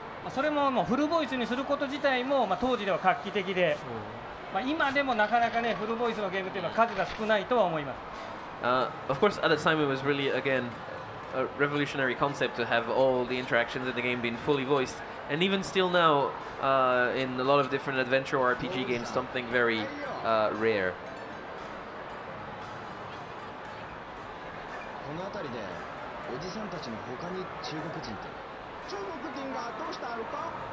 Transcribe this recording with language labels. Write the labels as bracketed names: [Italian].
[Japanese] それももうフルボイスにすること自体も、当時では画期的で、今でもなかなかねフルボイスのゲームっていうのは数が少ないとは思います。 [English] Of course, at the time it was really again a revolutionary concept to have all the interactions in the game being fully voiced, and even still now in a lot of different adventure or RPG games, something very rare. [Japanese] この辺りでおじさんたちの他に中国人って。中国人がどうしたのか。